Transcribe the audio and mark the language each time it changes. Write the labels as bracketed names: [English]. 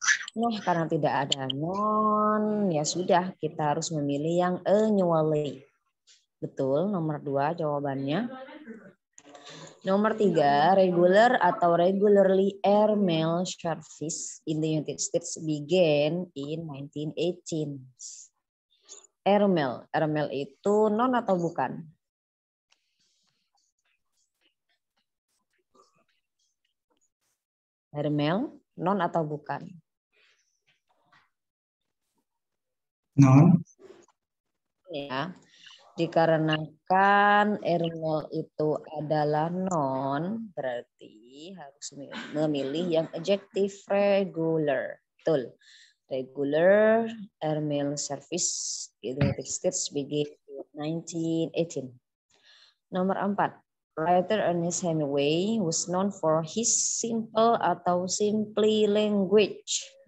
[Indonesian] Nah, karena tidak ada non, ya sudah kita harus memilih yang annually. Betul, nomor 2 jawabannya. Nomor 3, [English] regular [Indonesian] atau [English] regularly airmail service in the United States began in 1918. [Indonesian] Airmail itu non atau bukan? Airmail, non atau bukan? Non. Ya, dikarenakan airmail itu adalah non, berarti harus memilih yang adjektif regular. Betul. [English] Regular airmail service in the United States began in 1918. [Indonesian] Nomor 4. [English] Writer Ernest Hemingway was known for his simple [Indonesian] atau [English] simply language.